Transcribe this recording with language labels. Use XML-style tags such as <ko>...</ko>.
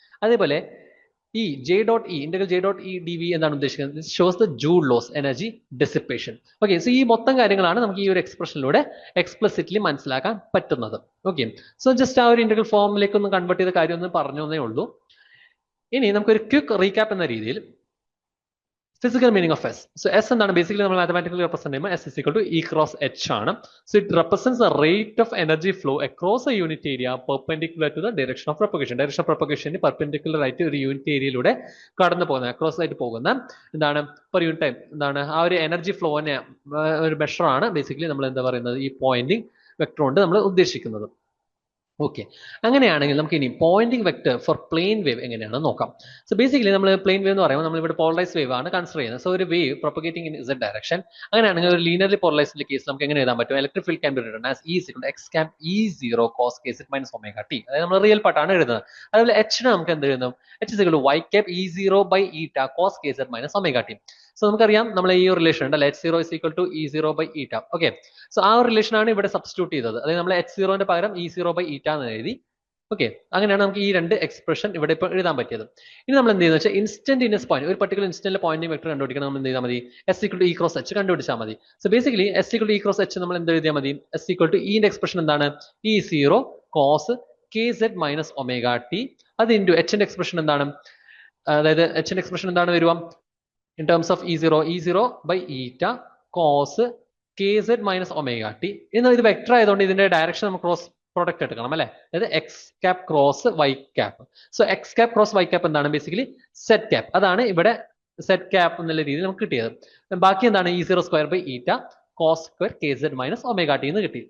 <ml>അതേപോലെ ഈ J dot E integral J dot E D V എന്താണ് ഉദ്ദേശിക്കുന്നത്, shows the joule loss energy dissipation. Okay, so ഈ മൊത്തം കാര്യങ്ങളാണ് നമുക്ക് ഈ ഒരു എക്സ്പ്രഷനിലൂടെ എക്സ്പ്ലിസിറ്റ്ലി മനസ്സിലാക്കാൻ പറ്റുന്നത്. ഓക്കെ, സോ ജസ്റ്റ് ആ ഒരു ഇന്റഗ്രൽ ഫോമിലേക്ക് ഒന്ന് കൺവേർട്ട് ചെയ്ത കാര്യം ഒന്ന് പറഞ്ഞു എന്നേ ഉള്ളൂ. ഇനി നമുക്കൊരു ക്വിക്ക് റീക്യാപ്പ് എന്ന രീതിയിൽ physical meaning of S.</ml> <en>So S എന്താണ്, basically നമ്മൾ mathematically represent</en> <ml>ചെയ്യുമ്പോൾ</ml> <en>S is equal to E cross H ആണ്. So it represents the rate of energy flow across a unit area perpendicular to the direction of propagation.</en> <ml>Direction of propagation perpendicular ആയിട്ട് ഒരു unit ഏരിയയിലൂടെ കടന്നു പോകുന്ന, across ആയിട്ട് പോകുന്ന എന്താണ് per unit time എന്താണ് ആ ഒരു എനർജി ഫ്ലോനെ ഒരു മെഷർ ആണ് ബേസിക്കലി നമ്മൾ എന്താ പറയുന്നത് ഈ പോയിന്റിംഗ് വെക്ടർ കൊണ്ട് നമ്മൾ ഉദ്ദേശിക്കുന്നത്. ഓക്കെ, അങ്ങനെയാണെങ്കിൽ നമുക്ക് ഇനി Poynting vector four plane wave എങ്ങനെയാണെന്ന് നോക്കാം. സോ ബേസിക്കലി നമ്മൾ പ്ലെയിൻ വേവ് എന്ന് പറയുമ്പോൾ നമ്മൾ ഇവിടെ പോളറൈസ് വേവ് ആണ് കൺസിഡർ ചെയ്യുന്നത്. സോ ഒരു wave propagating in Z direction. അങ്ങനെയാണെങ്കിൽ ഒരു ലീനിയർലി പോളറൈസ്ഡ് കേസ് നമുക്ക് എങ്ങനെ എഴുതാൻ പറ്റും,</ml> <en>Electric field can be written as E = x cap E0 cos kz minus omega t.</en> <ml>അതായത് നമ്മൾ റിയൽ പാർട്ടാണ് എഴുതുന്നത്.</ml> <en>അതുപോലെ H ന് നമുക്ക് എന്ത് എഴുതും, H = y cap E0 by eta cos kz minus omega t.</en> <ml>So നമുക്കറിയാം നമ്മൾ ഈ റിലേഷൻ ഉണ്ട് അല്ലെ, H0 is equal to E0 by eta. Okay, so ആ ഒരു റിലേഷൻ ആണ് ഇവിടെ സബ്സ്റ്റിറ്റ്യൂട്ട് ചെയ്തത്. അതായത് നമ്മൾ H0ന്റെ പകരം E0 by eta എന്ന് എഴുതി. ഓക്കെ, അങ്ങനെയാണ് നമുക്ക് ഈ രണ്ട് എക്സ്പ്രഷൻ ഇവിടെ ഇപ്പോൾ എഴുതാൻ പറ്റിയത്. ഇനി നമ്മൾ എന്ത് ചെയ്യുന്നത് വെച്ചാൽ ഇൻസ്റ്റന്റീനിയസ് പോയിന്റ്, ഒരു പർട്ടിക്കുലർ ഇൻസ്റ്റന്റിലെ പോയിന്റിംഗ് വെക്ടർ കണ്ടുപിടിക്കണം. നമ്മൾ എന്ത് ചെയ്താൽ മതി, S = E cross H കണ്ടുപിടിച്ചാൽ മതി. So basically S = E cross H നമ്മൾ എന്ത് എഴുതിയാൽ മതി, S = ഇന്റെ എക്സ്പ്രഷൻ എന്താണ്, E0 cos kz minus omega t. അത് ഇൻറ്റു എച്ചിന്റെ എക്സ്പ്രഷൻ എന്താണ്, അതായത് എച്ചിന്റെ എക്സ്പ്രഷൻ എന്താണ് വരിക in terms of E0 by eta cos kz minus omega t. എന്നാൽ ഇത് വെക്ടർ ആയതുകൊണ്ട് ഇതിന്റെ ഡയറക്ഷൻ നമുക്ക് ക്രോസ് പ്രോഡക്റ്റ് എടുക്കണം അല്ലെ, അതായത് X cap cross Y cap. So X cap cross Y cap എന്താണ്, ബേസിക്കലി സെറ്റ് ക്യാപ്. അതാണ് ഇവിടെ സെറ്റ് ക്യാപ്പ് എന്നുള്ള രീതിയിൽ നമുക്ക് കിട്ടിയത്. ബാക്കി എന്താണ് E0 സ്ക്വയർ ബൈ ഈറ്റ cos square K Z minus omega T എന്ന് കിട്ടി.</ml>